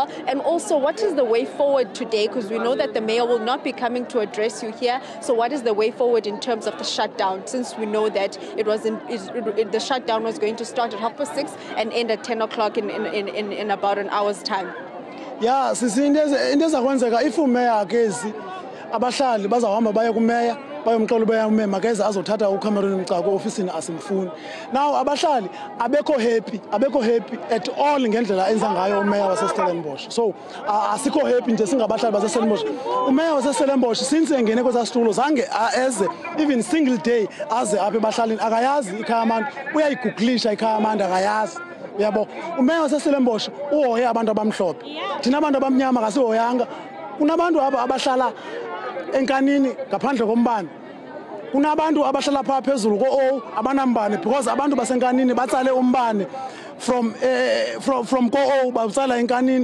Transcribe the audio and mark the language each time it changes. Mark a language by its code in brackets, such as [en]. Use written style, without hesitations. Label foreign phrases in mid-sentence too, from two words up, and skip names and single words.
[en] And also, what is the way forward today? Because we know that the mayor will not be coming to address you here. So what is the way forward in terms of the shutdown, since we know that the shutdown was going to start at 6:30 and end at 10 o'clock in about an hour's time? Yeah, [xh] sisi into ezakwenzeka if umeya akezi abahlali bazahamba baye kumeya bayomxola ubeya umeya makeze azothatha uCameron Mcako ofisini asimfuni. Now abahlali abekho [en] happy at all [xh] ngendlela enza ngayo umeya waseStellenbosch. So asikho happy nje singabahlali baseStellenbosch. Umeya waseStellenbosch since engene kwesasitulo zange eze [en] even single day [xh] aze apha ebahlalini akayazi iKhayamnandi, uyayiguglisha iKhayamnandi akayazi. Yabo umeya waseStellenbosch uhoye abantu abamhlophe, thina abantu abamnyama kasihoyanga. Kunabantu abahlala enkanini ngaphandle kombane, kunabantu abahlala phaa phezulu ko-O abanambane because abantu basenkanini batsale umbane from ko-O batsala enkanini.